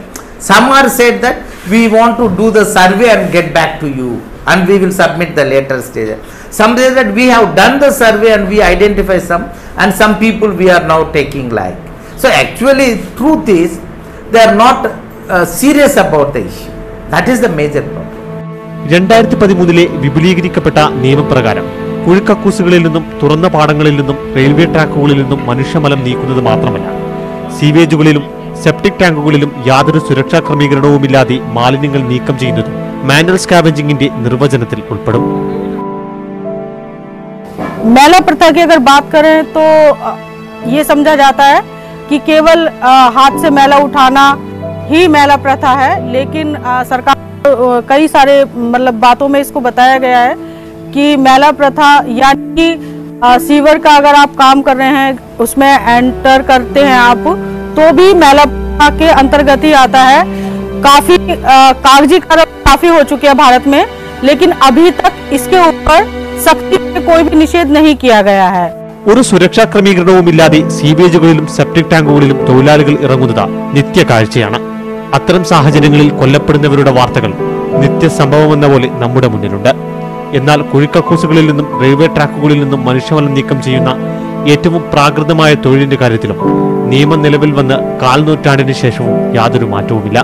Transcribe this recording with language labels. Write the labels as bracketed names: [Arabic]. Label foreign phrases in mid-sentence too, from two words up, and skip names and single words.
[English] Some are said that we want to do the survey and get back to you and we will submit the later stage. Some say that we have done the survey and we identify some, and some people we are now taking like. So actually truth is they are not serious about the issue. That is the major problem. [Malayalam] 2013 വിപുലീകരിക്കപ്പെട്ട നിയമപ്രകാരം കുഴിക്കക്കൂസുകളിൽ നിന്നും തുറന്ന പാടങ്ങളിൽ നിന്നും റെയിൽവേ ട്രാക്കുകളിൽ നിന്നും മനുഷ്യമലം നീക്കുന്നത് മാത്രമല്ല, സീവേജുകളിലും സെപ്റ്റിക് ടാങ്കുകളിലും യാതൊരു സുരക്ഷാ ക്രമീകരണവുമില്ലാതെ മാലിന്യങ്ങൾ നീക്കം ചെയ്യുന്നതും [English] manual scavenging [Malayalam] നിർവചനത്തിൽ ഉൾപ്പെടും. [Hindi] मैला प्रथा की अगर बात करें तो ये समझा जाता है कि केवल हाथ से मैला उठाना ही मैला प्रथा है, लेकिन सरकार कई सारे मतलब बातों में इसको बताया गया है कि मैला प्रथा यानी कि सीवर का अगर आप काम कर रहे हैं उसमें एंटर करते हैं आप तो भी मैला प्रथा के अंतर्गत ही आता है। काफी कागजी कार्रवाई काफी हो चुकी है भारत में, लेकिन अभी तक इसके ऊपर सख्ती से कोई भी निषेध नहीं किया गया है। [Malayalam] ഒരു സുരക്ഷാ ക്രമീകരണവുമില്ലാതെ സീവേജുകളിലും സെപ്റ്റിക് ടാങ്കുകളിലും തൊഴിലാളികൾ ഇറങ്ങുന്നത് നിത്യകാഴ്ചയാണ്. അത്തരം സാഹചര്യങ്ങളിൽ കൊല്ലപ്പെടുന്നവരുടെ വാർത്തകൾ നിത്യസംഭവമെന്ന പോലെ നമ്മുടെ മുന്നിലുണ്ട്. എന്നാൽ കുഴിക്കക്കൂസുകളിൽ നിന്നും റെയിൽവേ ട്രാക്കുകളിൽ നിന്നും മനുഷ്യമലം നീക്കം ചെയ്യുന്ന ഏറ്റവും പ്രാകൃതമായ തൊഴിലിന്റെ കാര്യത്തിലും നിയമം നിലവിൽ വന്ന് കാൽനൂറ്റാണ്ടിന് ശേഷവും യാതൊരു മാറ്റവുമില്ല.